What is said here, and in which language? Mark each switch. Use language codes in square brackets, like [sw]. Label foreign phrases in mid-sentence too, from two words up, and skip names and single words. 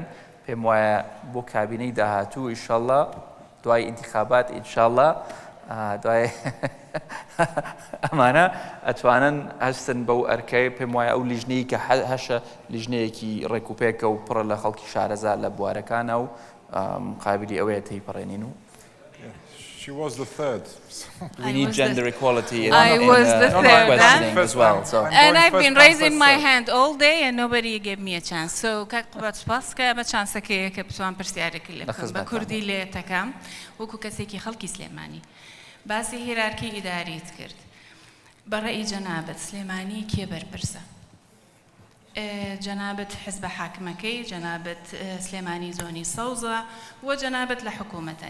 [ckb] پێم وایە بۆ کابینەی داهاتوو ئینشاءڵڵا دوای ئینتیخابات ئینشاءڵڵا دوای ئەمانە ئەتوانن هەستن بەو ئەرکەی. پێم وایە ئەو لیژنەی کە هەشە لیژنەیەکی ڕێکوپێکە و پڕە لە خەڵکی شارەزا لە بوارەکانە و قابلی ئەوەیە تێیپەڕێنین و [en] She was the third. we need gender equality in the third questioning as well. So. And I've been raising my hand all day and nobody gave me a chance. [ckb] So قوباد سپاس کە بە چانسەکەیە کە بتوان پرسیارێکی لێ بکەم بە کوردی لێ تەکەم وەکو کەسێکی خەڵکی سلێمانی. باسی هێرارکی ئیداریت کرد. بەڕێی جەنابەت سلێمانی کێ بەرپرسە؟ جەنابەت حزب حاکمەکەی، جەنابەت سلێمانی زۆنی سەوزە و جەنابەت لە حکوومەتای.